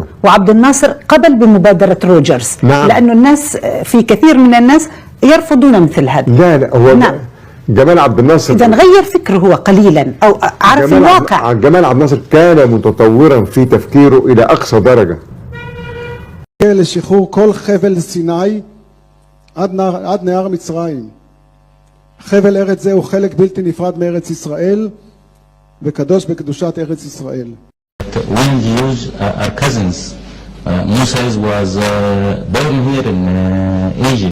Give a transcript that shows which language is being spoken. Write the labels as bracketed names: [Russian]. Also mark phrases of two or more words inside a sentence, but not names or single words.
[Arabic] وعبد الناصر قبل بمبادرة روجرز. نعم. لأنه الناس في كثير من الناس يرفضون مثل هذا. لا هو نعم. جمال عبد الناصر إذن غير فكره هو قليلا أو عرف الواقع. جمال عبد الناصر كان متطورا في تفكيره إلى أقصى درجة. [Hebrew] לשחרור כל חבל סיני עד נהר מצרים. חבל ארץ זה הוא חלק בלתי נפרד מארץ ישראל וקדוש בקדושת ארץ ישראל. [English] We Jews are cousins. Moses was born here in Egypt.